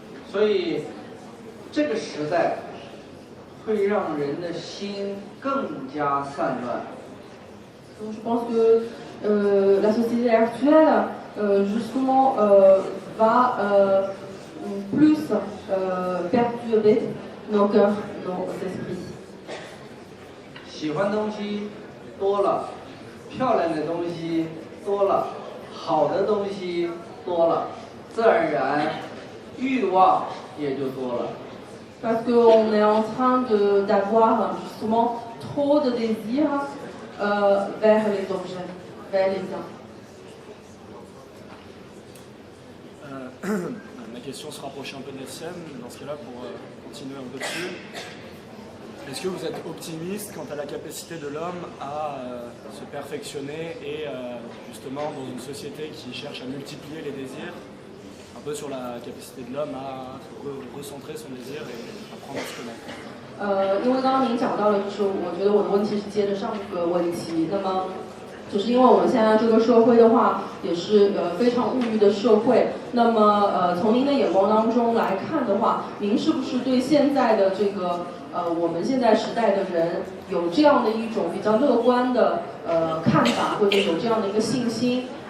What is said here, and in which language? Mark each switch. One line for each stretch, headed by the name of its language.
Chinese: 所以这个时代会让人的心更加散乱。
French: Donc, je pense que la société actuelle, justement, va plus perturber nos cœurs, nos esprits.
Chinese: 喜欢东西多了，漂亮的东西多了，好的东西多了，自然而然欲望也就多了。
French: Parce qu'on est en train d'avoir justement trop de désirs vers les objets, vers les biens. Ma question se rapproche un peu de la sienne, dans ce cas-là, pour continuer un peu dessus. Est-ce que vous êtes optimiste quant à la capacité de l'homme à se perfectionner et justement dans une société qui cherche à multiplier les désirs, un peu sur la capacité de l'homme à recentrer son désir et apprendre à se connaître?
Chinese: 因为刚刚您讲到了，就是我觉得我的问题是接着上一个问题，那么就是因为我们现在这个社会的话，也是非常物欲的社会。那么从您的眼光当中来看的话，您是不是对现在的这个我们现在时代的人有这样的一种比较乐观的看法，或者有这样的一个信心？